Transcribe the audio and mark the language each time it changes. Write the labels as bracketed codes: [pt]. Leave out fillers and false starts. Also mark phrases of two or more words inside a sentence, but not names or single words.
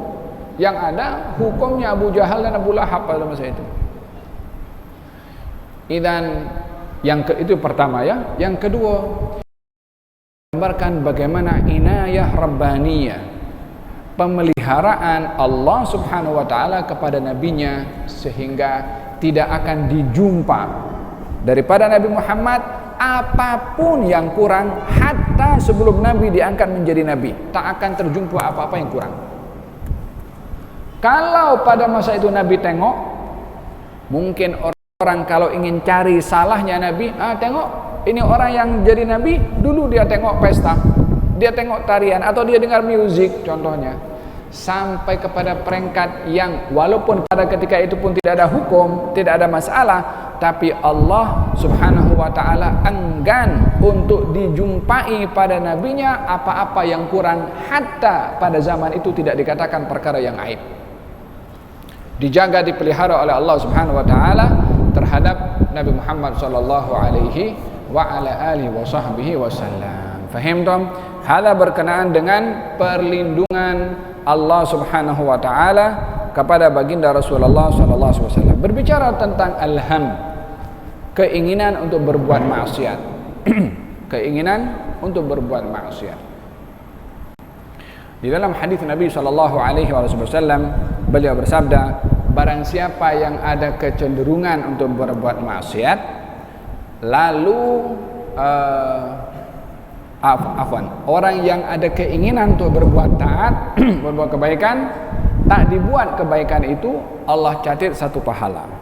[ms] Yang ada hukumnya Abu Jahal dan Abu Lahab pada masa itu. Dan itu pertama ya. Yang kedua, gambarkan bagaimana [ar] عناية ربانية, [ms] pemeliharaan Allah [ar] سبحانه وتعالى [ms] kepada nabinya, sehingga tidak akan dijumpa daripada Nabi Muhammad apapun yang kurang. Hatta sebelum Nabi diangkat menjadi Nabi, tak akan terjumpa apa-apa yang kurang. Kalau pada masa itu Nabi tengok, mungkin orang kalau ingin cari salahnya Nabi, tengok ini orang yang jadi Nabi, dulu dia tengok pesta, dia tengok tarian, atau dia dengar musik contohnya. Sampai kepada peringkat yang walaupun pada ketika itu pun tidak ada hukum, tidak ada masalah, tapi Allah [ar] سبحانه وتعالى [ms] enggan untuk dijumpai pada nabinya apa-apa yang kurang. Hatta pada zaman itu tidak dikatakan perkara yang aib. Dijaga, dipelihara oleh Allah [ar] سبحانه وتعالى [ms] terhadap Nabi Muhammad [ar] صلى الله عليه وعلى آله وصحبه وسلم. فهمتم? [ms] Hala berkenaan dengan perlindungan Allah [ar] سبحانه وتعالى [ms] kepada baginda Rasulullah [ar] صلى الله عليه وسلم. [ms] Berbicara tentang alham, keinginan untuk berbuat maksiat. Keinginan untuk berbuat maksiat. Di dalam hadis Nabi [ar] صلى الله عليه وسلم, [ms] beliau bersabda, barang siapa yang ada kecenderungan untuk berbuat maksiat, lalu orang yang ada keinginan untuk berbuat taat, berbuat kebaikan, tak dibuat kebaikan itu, Allah catat 1 pahala.